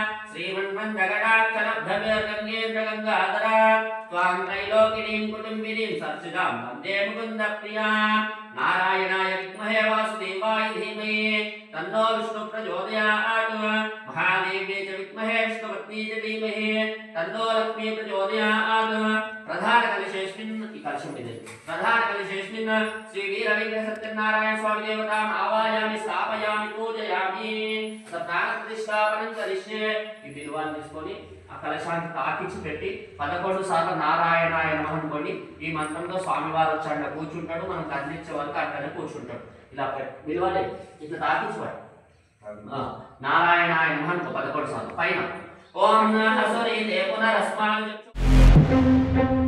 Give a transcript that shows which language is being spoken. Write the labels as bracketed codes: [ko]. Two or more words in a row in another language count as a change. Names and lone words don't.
[sa] श्रीमन्मन्दकटाक्षलब्धविर्गङ्गेन्द्रगङ्गाधरा त्वां त्रैलोकिनीं कुटुम्बिनीं सर्चितां वन्दे मुकुन्दप्रियां नारायणाय विद्महे वासुदेवाय धीमहि तन्नो विष्णुः प्रचोदयात् महादेव्यै च विद्महे विष्णुपत्नी च धीमहि तन्नो लक्ष्मी प्रचोदयात् प्रधानकलशेऽस्मिन् श्रीवीरवेङ्कटसत्यनारायण स्वामी देवताम् आवाहयामि स्थापयामि पूजयामि प्राणप्रतिष्ठापनं करिष्ये [te] ఈ బిల్వాన్ని తీసుకొని ఆ కలశాన్ని తాకించి పెట్టి 11 సార్లు [sa] నారాయణాయ నమః [te] అనుకోండి. ఈ మంత్రంలో స్వామివారు వచ్చాడు కూర్చుంటాడు, మనం కదిలించే వరకు అట్లనే కూర్చుంటాడు. ఇలా బిల్వాలి ఇట్లా తాకించుకోండి. [sa] నారాయణాయ నమః [te] 11 సార్లు పైన [sa] ఓం నమః హసరి దే పునరస్మాన్